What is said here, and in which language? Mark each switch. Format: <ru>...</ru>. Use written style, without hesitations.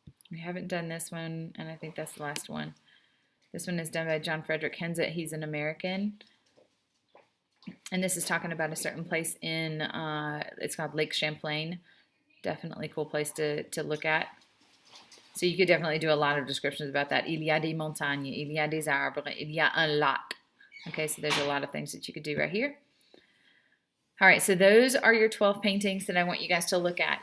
<en>We haven't done this one, and I think that's the last one. This one is done by John Frederick Hensett. He's an American. And this is talking about a certain place in, it's called Lake Champlain. Definitely cool place to look at. So you could definitely do a lot of descriptions about that.</en> <fr>Il y a des montagnes, il y a des arbres, il y a un lac.</fr> <en>Okay, so there's a lot of things that you could do right here. All right, so those are your 12 paintings that I want you guys to look at.</en>